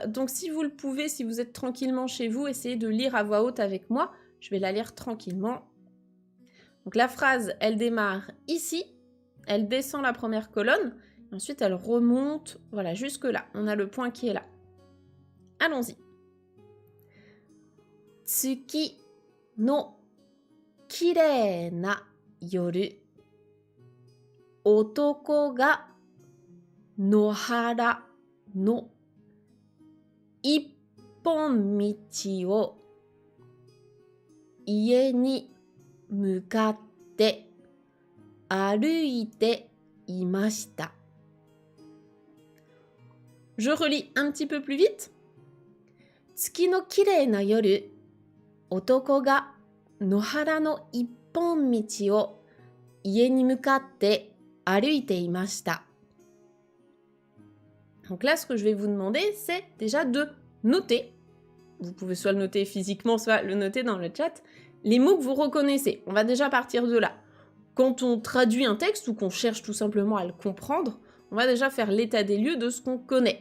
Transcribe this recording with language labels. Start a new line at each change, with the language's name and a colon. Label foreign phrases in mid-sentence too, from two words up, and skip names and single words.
French: Donc, si vous le pouvez, si vous êtes tranquillement chez vous, essayez de lire à voix haute avec moi. Je vais la lire tranquillement. Donc, la phrase, elle démarre ici. Elle descend la première colonne. Ensuite, elle remonte, voilà, jusque là. On a le point qui est là. Allons-y.
Japanese: 月の綺麗な夜. 男が野原の一本道を家に向かって歩いていました.
French: Je relis un petit peu plus vite.
Japanese: 月の綺麗な夜、男が野原の一本道を家に向かって歩いていました.
French: Donc là, ce que je vais vous demander, c'est déjà de noter. Vous pouvez soit le noter physiquement, soit le noter dans le chat. Les mots que vous reconnaissez. On va déjà partir de là. Quand on traduit un texte ou qu'on cherche tout simplement à le comprendre, On va déjà faire l'état des lieux de ce qu'on connaît.